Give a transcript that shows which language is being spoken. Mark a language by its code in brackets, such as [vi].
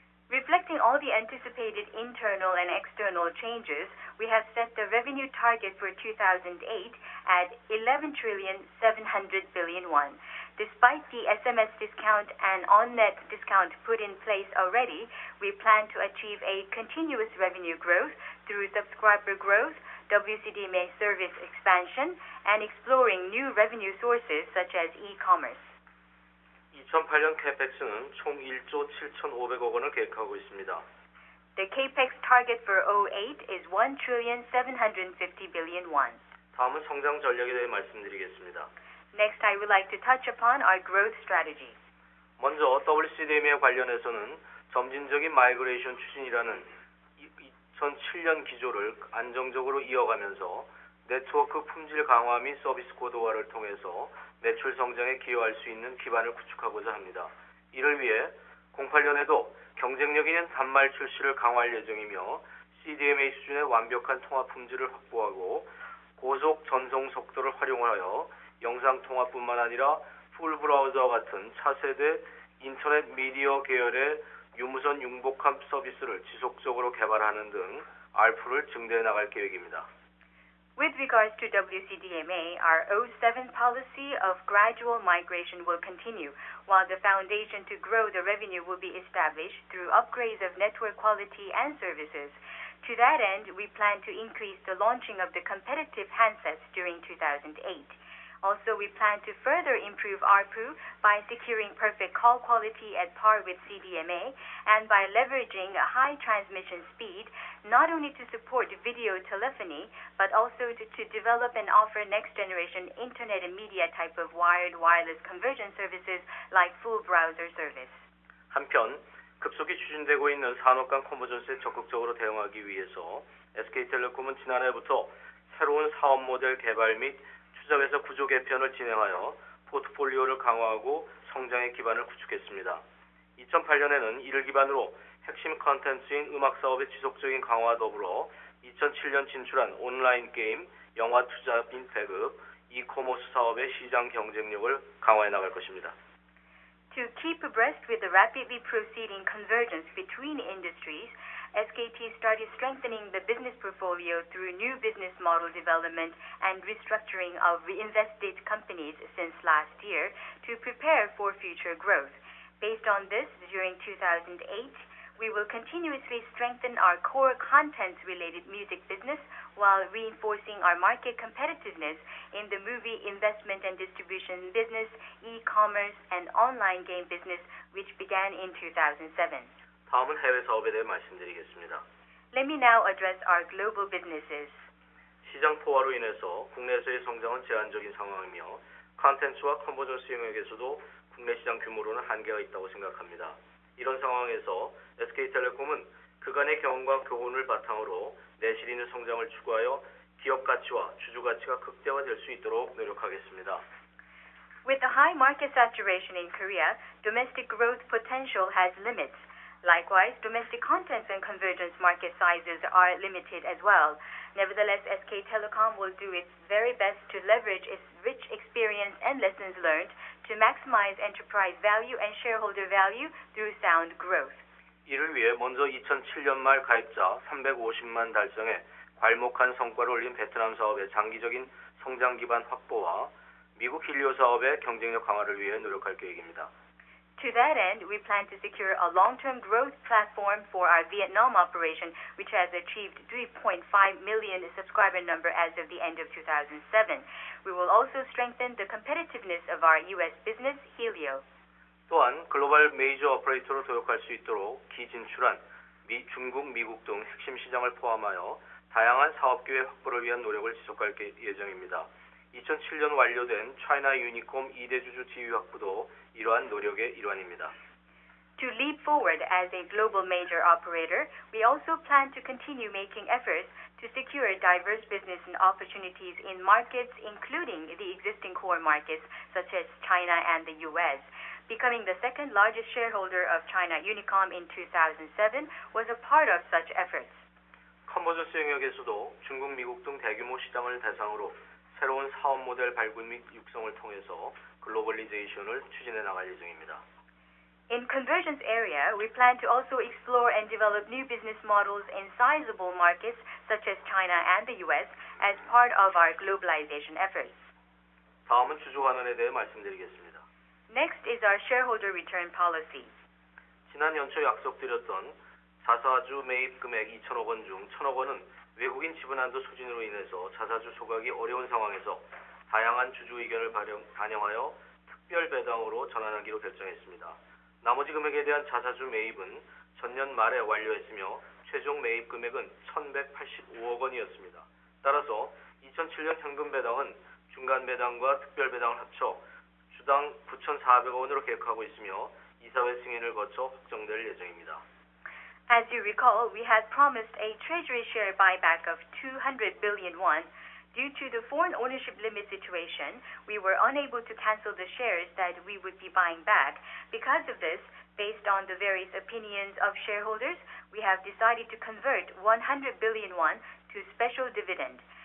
[en] Reflecting all the anticipated internal and external changes, we have set the revenue target for 2008 at 11,700 billion won. Despite the SMS discount and on-net discount put in place already, we plan to achieve a continuous revenue growth through subscriber growth, WCDMA service expansion, and exploring new revenue sources such as e-commerce. [ko] 2008년 CAPEX는 총 1조 7,500억 원을 계획하고 있습니다. [en] The CAPEX target for 2008 is 1,750 billion won. [ko] 다음은 성장 전략에 대해 말씀드리겠습니다. [en] Next, I would like to touch upon our growth strategy. [ko] 먼저 WCDMA 관련해서는 점진적인 마이그레이션 추진이라는 2007년 기조를 안정적으로 이어가면서 네트워크 품질 강화 및 서비스 고도화를 통해서 매출 성장에 기여할 수 있는 기반을 구축하고자 합니다. 이를 위해 08년에도 경쟁력 있는 단말 출시를 강화할 예정이며 CDMA 수준의 완벽한 통화 품질을 확보하고 고속 전송 속도를 활용하여 영상 통화뿐만 아니라 풀 브라우저와 같은 차세대 인터넷 미디어 계열의 유무선 융복합 서비스를 지속적으로 개발하는 등 ARPU를 증대해 나갈 계획입니다. [en] With regards to WCDMA, our 07 policy of gradual migration will continue, while the foundation to grow the revenue will be established through upgrades of network quality and services. To that end, we plan to increase the launching of the competitive handsets during 2008. Also, we plan to further improve ARPU by securing perfect call quality at par with CDMA and by leveraging a high transmission speed, not only to support video telephony, but also to develop and offer next-generation internet and media type of wired wireless conversion services like full browser service. [ko] 한편, 급속히 추진되고 있는 산업 간 컨버전스에 적극적으로 대응하기 위해서 SK텔레콤은 지난해부터 새로운 사업 모델 개발 및 추적에서 구조 개편을 진행하여 포트폴리오를 강화하고 성장의 기반을 구축했습니다. 2008년에는 이를 기반으로 핵심 컨텐츠인 음악 사업의 지속적인 강화와 더불어 2007년 진출한 온라인 게임, 영화 투자 빈 배급, 이커머스 사업의 시장 경쟁력을 강화해 나갈 것입니다. [en] To keep abreast with the rapidly proceeding convergence between industries, SKT started strengthening the business portfolio through new business model development and restructuring of invested companies since last year to prepare for future growth. Based on this, during 2008, we will continuously strengthen our core content-related music business while reinforcing our market competitiveness in the movie investment and distribution business, e-commerce, and online game business, which began in 2007. [ko] 다음은 해외 사업에 대해 말씀드리겠습니다. [en] Let me now address our global businesses. [ko] 시장 포화로 인해서 국내에서의 성장은 제한적인 상황이며 컨텐츠와 컨버전스 영역에서도 국내 시장 규모로는 한계가 있다고 생각합니다. 이런 상황에서 SK텔레콤은 그간의 경험과 교훈을 바탕으로 내실 있는 성장을 추구하여 기업 가치와 주주 가치가 극대화될 수 있도록 노력하겠습니다. [en] With the high market saturation in Korea, domestic growth potential has limits. Likewise, domestic contents and convergence market sizes are limited as well. Nevertheless, SK Telecom will do its very best to leverage its rich experience and lessons learned to maximize enterprise value and shareholder value through sound growth. [ko] 이를 위해 먼저 2007년 말 가입자 350만 달성에 괄목한 성과를 올린 베트남 사업의 장기적인 성장 기반 확보와 미국 힐리오 사업의 경쟁력 강화를 위해 노력할 계획입니다. [en] To that end, we plan to secure a long-term growth platform for our Vietnam operation, which has achieved 3.5 million subscriber number as of the end of 2007. We will also strengthen the competitiveness of our U.S. business, Helio. [ko] 또한 글로벌 메이저 오퍼레이터로 도약할 수 있도록 기진출한 중국, 미국 등 핵심 시장을 포함하여 다양한 사업 기회 확보를 위한 노력을 지속할 예정입니다. 2007년 완료된 차이나 유니콤 2대 주주 지위 확보도 이러한 노력의 일환입니다. [en] To leap forward as a global major operator, we also plan to continue making efforts to secure diverse business and opportunities in markets including the existing core markets such as China and the US. Becoming the second largest shareholder of China Unicom in 2007 was a part of such efforts. [ko] 컨버전스 영역에서도 중국, 미국 등 대규모 시장을 대상으로 새로운 사업 모델 발굴 및 육성을 통해서 글로벌리제이션을 추진해 나갈 예정입니다. [en] In convergence area, we plan to also explore and develop new business models in sizable markets such as China and the US as part of our globalization efforts. [ko] 다음은 주주 환원에 대해 말씀드리겠습니다. [en] Next is our shareholder return policy. [ko] 지난 연초 약속드렸던 자사주 매입 금액 2천억 원 중 1천억 원은 외국인 지분 한도 소진으로 인해서 자사주 소각이 어려운 상황에서 다양한 주주 의견을 반영하여 특별 배당으로 전환하기로 결정했습니다. 나머지 금액에 대한 자사주 매입은 전년 말에 완료했으며 최종 매입 금액은 1,185억 원이었습니다. 따라서 2007년 현금 배당은 중간 배당과 특별 배당을 합쳐 주당 9,400억 원으로 계획하고 있으며 이사회 승인을 거쳐 확정될 예정입니다. [en] As you recall, we had promised a treasury share buyback of 200 billion won. Due to the foreign ownership limit situation, we were unable to cancel the shares that we would be buying back. Because of this, based on the various opinions of shareholders, we have decided to convert 100 billion won to special dividend.